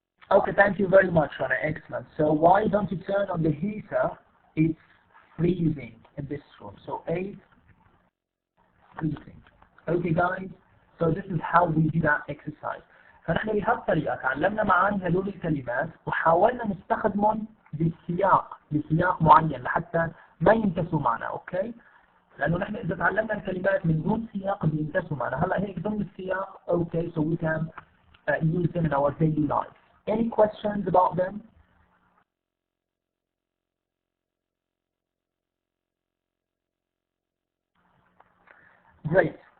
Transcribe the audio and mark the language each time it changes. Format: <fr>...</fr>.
<en>Okay, thank you very much, Rana. Excellent. So why don't you turn on the heater? It's freezing in this room. So 8, freezing. Okay, guys. So this is how we do that exercise.</en> <ar>فنحن بهالطريقة تعلمنا معاني هذول الكلمات وحاولنا نستخدمهم بسياق معين لحتى ما ينتسوا معنا، اوكي؟ لأنه نحن إذا تعلمنا الكلمات من دون سياق بينتسوا معنا، هلا هيك ضمن السياق،</ar> <en>okay, so we can use them in our daily life. Any questions about them? Great.</en>